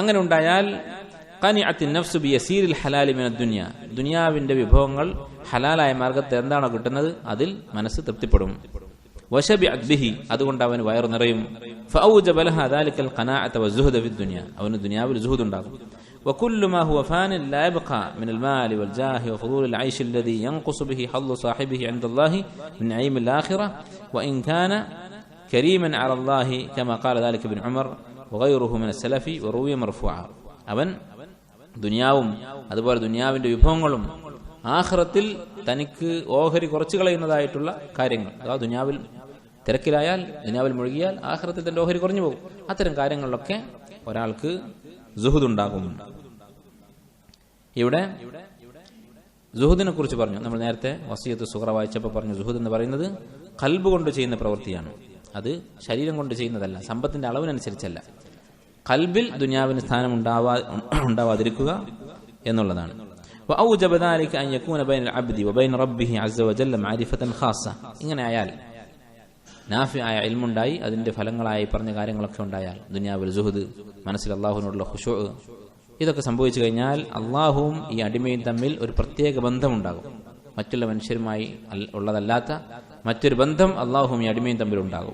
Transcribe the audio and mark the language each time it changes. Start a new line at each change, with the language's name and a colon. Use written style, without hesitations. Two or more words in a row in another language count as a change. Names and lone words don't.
Malayalam: അങ്ങനെ ഉണ്ടായാൽ
Arabic: قنعت النفس باليسير الحلال من الدنيا,
Malayalam: ദുനിയാവിന്റെ വിഭവങ്ങൾ ഹലാലായ മാർഗത്തിൽ എന്താണോ കിട്ടുന്നത് അതിൽ മനസ്സ് തൃപ്തിപ്പെടും.
Arabic: وشبعت به,
Malayalam: അതുകൊണ്ട് അവന് വയറു നിറയും.
Arabic: فأوجب لها ذلك القناعة والزهد في الدنيا,
Malayalam: അവന് ദുനിയാവിൽ സുഹദ് ഉണ്ടാകും.
Arabic: وكل ما هو فان لا يبقى من المال والجاه وفضول العيش الذي ينقص به حظ صاحبه عند الله من نعيم الآخرة وإن كان كريما على الله كما قال ذلك ابن عمر وغيره من السلف وروي مرفوعا.
Malayalam: അവൻ ദുനിയാവും അതുപോലെ ദുനിയാവിന്റെ വിഭവങ്ങളും ആഖിറത്തിൽ തനിക്ക് ഓഹരി കുറച്ചു കളയുന്നതായിട്ടുള്ള കാര്യങ്ങൾ, അഥവാ ദുനിയാവിൽ തിരക്കിലായാൽ, ദുനിയാവിൽ മുഴുകിയാൽ ആഖിറത്തിൽ തന്റെ ഓഹരി കുറഞ്ഞു പോകും. അത്തരം കാര്യങ്ങളിലൊക്കെ ഒരാൾക്ക് സുഹുദ് ഉണ്ടാകും. ഇവിടെ സുഹുദിനെ കുറിച്ച് പറഞ്ഞു. നമ്മൾ നേരത്തെ വസിയത്ത് സുഗ്റ വായിച്ചപ്പോൾ പറഞ്ഞു, സുഹുദ് എന്ന് പറയുന്നത് ഖൽബ് കൊണ്ട് ചെയ്യുന്ന പ്രവൃത്തിയാണ്. അത് ശരീരം കൊണ്ട് ചെയ്യുന്നതല്ല, സമ്പത്തിന്റെ അളവിനനുസരിച്ചല്ല. ഖൽബിൽ ദുനിയാവിന് സ്ഥാനം ഉണ്ടാവാതിരിക്കുക എന്നുള്ളതാണ്.
Arabic: وأوجب ذلك أن يكون بين العبد وبين ربه عز وجل معرفة خاصة.
Malayalam: ഇങ്ങനെ ആയാൽ, നാഫിയായ ഇൽമുണ്ടായി അതിന്റെ ഫലങ്ങളായി പറഞ്ഞ കാര്യങ്ങളൊക്കെ ഉണ്ടായാൽ, ദുനിയാവിൽ സുഹുദ്, മനസ്സിൽ അള്ളാഹുവിനോടുള്ള ഖുശൂ, ഇതൊക്കെ സംഭവിച്ചു കഴിഞ്ഞാൽ അള്ളാഹുവും ഈ അടിമയും തമ്മിൽ ഒരു പ്രത്യേക ബന്ധമുണ്ടാകും. മറ്റുള്ള മനുഷ്യരുമായി ഉള്ളതല്ലാത്ത മറ്റൊരു ബന്ധം അള്ളാഹുവും ഈ അടിമയും തമ്മിൽ ഉണ്ടാകും.